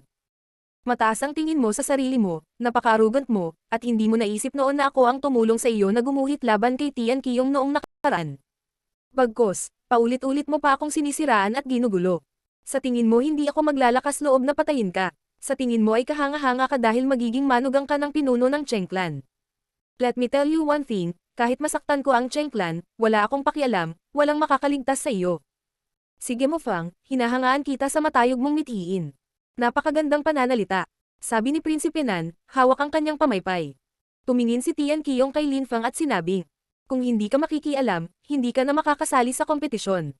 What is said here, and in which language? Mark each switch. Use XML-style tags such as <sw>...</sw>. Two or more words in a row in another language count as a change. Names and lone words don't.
<tl>Mataas ang tingin mo sa sarili mo, napaka-arrogant mo, at hindi mo naisip noon na ako ang tumulong sa iyo na gumuhit laban kay Tian Qiyong noong nakaraan. Bagkos, paulit-ulit mo pa akong sinisiraan at ginugulo. Sa tingin mo hindi ako maglalakas loob na patayin ka. Sa tingin mo ay kahanga-hanga ka dahil magiging manugang ka ng pinuno ng Cheng Clan.</tl> <en>Let me tell you one thing,</en> <tl>kahit masaktan ko ang Cheng Clan, wala akong pakialam, walang makakaligtas sa iyo. Sige Mo Fang, hinahangaan kita sa matayog mong mithiin. Napakagandang pananalita, sabi ni Prinsipe Nan, hawak ang kanyang pamaypay. Tumingin si Tian Qiyong kay Lin Fang at sinabi, kung hindi ka makikialam, hindi ka na makakasali sa kompetisyon.</tl>